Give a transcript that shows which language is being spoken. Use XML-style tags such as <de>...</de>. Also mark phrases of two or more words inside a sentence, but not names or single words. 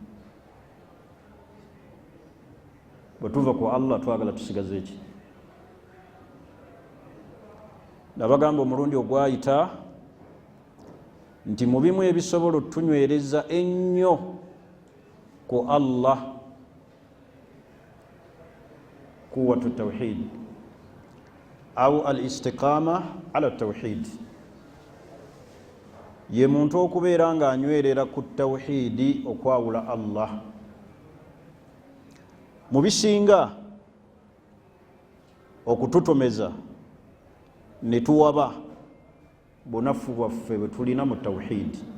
<lg>Bwe tuva ku Allah twagala tusigaze ki? Nabagamba omulundi ogwayita nti mu bimu ebisobola otunywereza ennyo ku Allah</lg> <ar>قوة توحيد أو الاستقامة على توحيد,</ar> <lg>ye muntu okubeera nga anywerera ku tawhidi okwawula Allah. Mu bisinga okututomeza ne tuwaba bunafu bwaffe bwe tulina mu tawhidi.</lg>